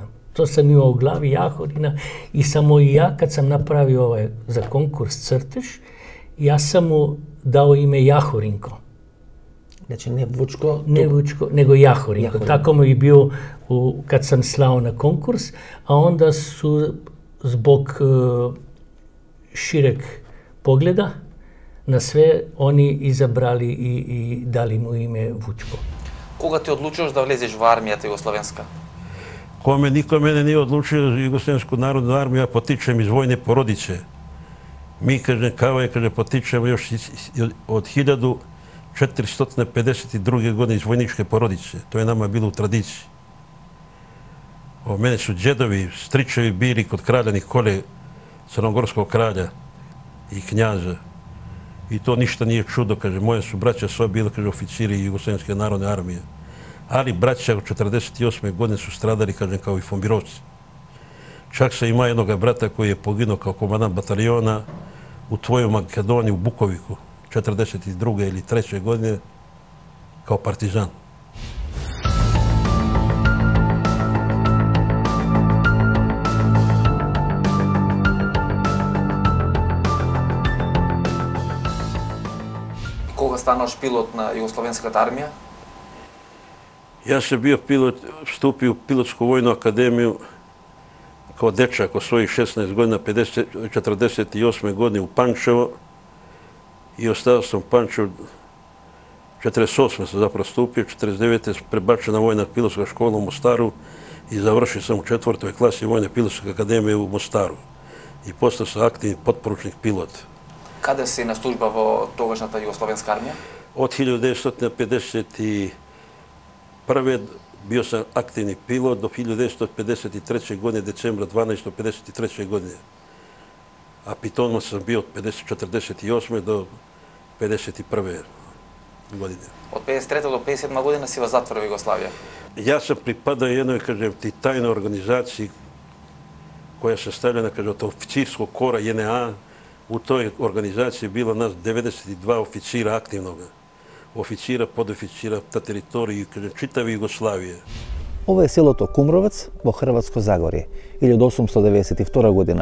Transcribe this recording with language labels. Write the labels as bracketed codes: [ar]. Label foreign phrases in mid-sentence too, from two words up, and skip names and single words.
[sr] То сам имал у глави Јахорина и само и ја, кад сам направио овај за конкурс цртеж, јас сам му дал име Јахоринко. Значи не Вучко, не Вучко, него Јахоринко. Тако му и био кад сам слао на конкурс, а онда су због ширек погледа na sve oni izabrali i dali mu ime Vučko. [mk] Кога ти одлучуваш да влезеш во армијата југословенска? [sr] Никој мене не одлучил за Југословенску народну армија, потичем из војне породице. Ми, каже, потичем još od 1452. godine iz vojničke porodice. To je nama bilo u tradiciji. Mene su džedovi, stričevi bili kod kralja Nikole, crnogorskog kralja i knjaza. I to ništa nije čudo, kaže, moje su braća sva bili, kaže, oficiri Jugoslovenske narodne armije. Ali braća od 48. godine su stradali, kaže, kao i fombirovci. Čak se ima jednoga brata koji je poginuo kao komandant bataljona u tvojoj Makedoniji, u Bukoviku, 42. ili 3. godine, kao partizan. [mk] Кога станаш пилот на Југословенската армија? [sr] Ja sam bio pilot, vstupio u pilotsku vojnu akademiju kao dečak od svojih 16 godina, 48. godine u Pančevo i ostao sam u Pančevu. 48. sam zapravo stupio, 49. prebačena vojna pilotska škola u Mostaru i završio sam u 4. klasi Vojne pilotske akademije u Mostaru. I postao sam aktivni potporučnik pilot. [mk] Каде си на служба во тогашната Југословенска армија? [sr] Od 1951. bio sam aktivni pilot do 1953. godine, decembra 12.53. godine. A pitonom sam bio od 1948. do 1951. godine. [mk] Од 53. до 57. година си во затвор во Југославија? [sr] Ja sam pripadao jednoj, kažem ti, tajnoj organizaciji koja se stavljena, kaže, od oficirskog kora JNA. U toj organizaciji bilo nas 92 oficira aktivnoga. Oficira, podoficira na teritoriji, kažem, čitave Jugoslavije. [mk] Ова е селото Кумровец во Хрватско Загорје, 1892 година.